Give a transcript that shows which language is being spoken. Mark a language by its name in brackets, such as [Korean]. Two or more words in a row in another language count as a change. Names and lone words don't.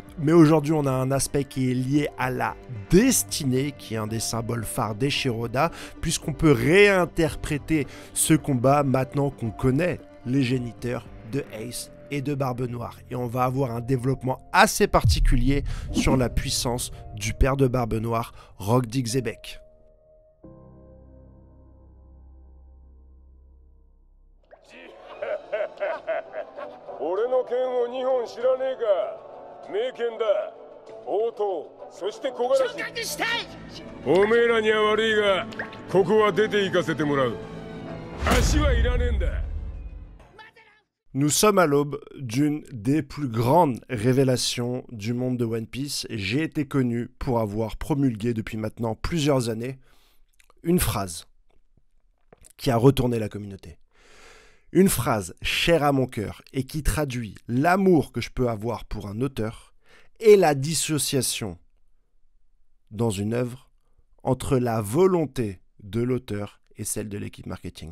[French] Mais aujourd'hui, on a un aspect qui est lié à la destinée, qui est un des symboles phares d'Eiichiro Oda, puisqu'on peut réinterpréter ce combat maintenant qu'on connaît les géniteurs de Ace et de Barbe Noire. Et on va avoir un développement assez particulier sur la puissance du père de Barbe Noire, Rock Dixebeck. [Japanese] 俺の剣を2本知らねえか。名剣だ。応答、そして小柄し。おめえらには悪いが、ここは出て行かせてもらう。足はいらねえんだ。 [French] Nous sommes à l'aube d'une des plus grandes révélations du monde de One Piece. J'ai été connu pour avoir promulgué depuis maintenant plusieurs années une phrase qui a retourné la communauté. Une phrase chère à mon cœur et qui traduit l'amour que je peux avoir pour un auteur et la dissociation dans une œuvre entre la volonté de l'auteur et celle de l'équipe marketing.